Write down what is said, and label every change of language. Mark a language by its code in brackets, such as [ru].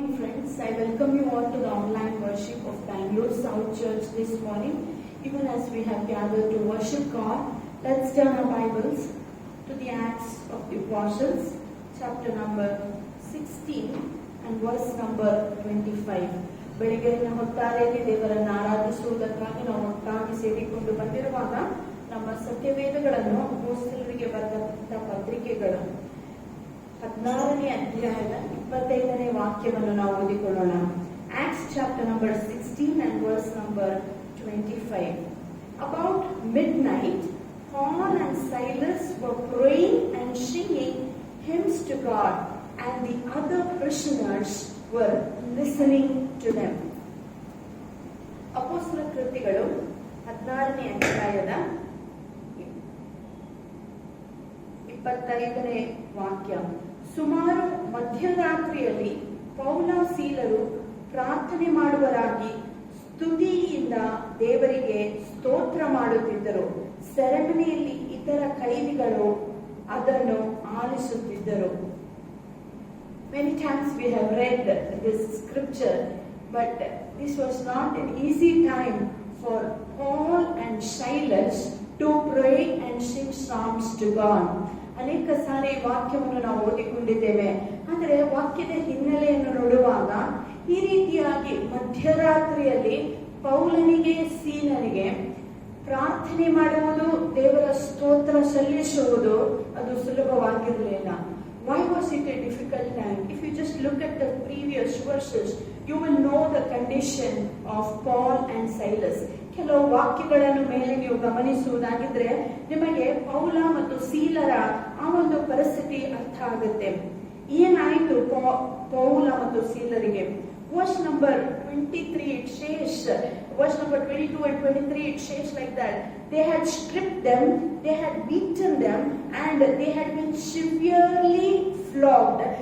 [en] friends, I welcome you all to the online worship of Bangalore South Church this morning. Even as we have gathered to worship God, let's turn our Bibles to the Acts of the Apostles, chapter number 16 and verse number 25. [kn] ಬೆಳಿಗ್ಗೆಯ ಹೊತ್ತಾರೆಯಲ್ಲಿ ದೇವರನ್ನು ಆರಾಧಿಸುವುದಕ್ಕಾಗಿ ನಾವು ಒಟ್ಟಾಗಿ ಸೇರಿಕೊಂಡು ಬಂದಿರುವಾಗ ನಮ್ಮ ಸತ್ಯವೇದಗಳನ್ನು ಅಪೊಸ್ತಲರಿಗೆ ಬರೆದಂತ ಪತ್ರಿಕೆಗಳು 16ನೇ ಅಧ್ಯಾಯದ 25ನೇ ವಾಕ್ಯವನ್ನು ನಾವು ಓದಿಕೊಳ್ಳೋಣ. [en] Acts chapter number 16 and verse number 25. About midnight, Paul and Silas were praying and singing hymns to God, and the other prisoners were listening to them. [kn] ಅಪೊಸ್ತಲ ಕೃತ್ಯಗಳು 16ನೇ ಅಧ್ಯಾಯದ 25ನೇ ವಾಕ್ಯ. ಸುಮಾರು ಮಧ್ಯರಾತ್ರಿಯಲ್ಲಿ ಪೌಲ ಸೀಲರು ಪ್ರಾರ್ಥನೆ ಮಾಡುವರಾಗಿ ಸ್ತುತಿಯಿಂದ ದೇವರಿಗೆ ಸ್ತೋತ್ರ ಮಾಡುತ್ತಿದ್ದರು. ಸೆರೆಮನೆಯಲ್ಲಿ ಇತರ ಕೈದಿಗಳು ಅದನ್ನು ಆಲಿಸುತ್ತಿದ್ದರು. [en] Many times we have read this scripture, but this was not an easy time for Paul and Silas to pray and sing psalms to God. [kn] ಅನೇಕ ಸಾರಿ ವಾಕ್ಯವನ್ನು ನಾವು ಓದಿಕೊಂಡಿದ್ದೇವೆ. ಆದರೆ ವಾಕ್ಯದ ಹಿನ್ನೆಲೆಯನ್ನು ನೋಡುವಾಗ ಈ ರೀತಿಯಾಗಿ ಮಧ್ಯರಾತ್ರಿಯಲ್ಲಿ ಪೌಲನಿಗೆ ಸೀಲನಿಗೆ ಪ್ರಾರ್ಥನೆ ಮಾಡುವುದು, ದೇವರ ಸ್ತೋತ್ರ ಸಲ್ಲಿಸುವುದು ಅದು ಸುಲಭವಾಗಿರಲಿಲ್ಲ. [en] Why was it a difficult time? If you just look at the previous verses, you will know the condition of Paul and Silas. [kn] ಕೆಲವು ವಾಕ್ಯಗಳನ್ನು ಮೇಲೆ ನೀವು ಗಮನಿಸುವುದಾಗಿದ್ರೆ ನಿಮಗೆ ಪೌಲ ಮತ್ತು ಸೀಲರ ಆ ಒಂದು ಪರಿಸ್ಥಿತಿ ಅರ್ಥ ಆಗುತ್ತೆ. ಏನಾಯಿತು ಪೌಲ ಮತ್ತು ಸೀಲರಿಗೆ? [en] Verse number 23 it says, verse number 22 and 23 it says like that. They had stripped them, they had beaten them, and they had been severely flogged.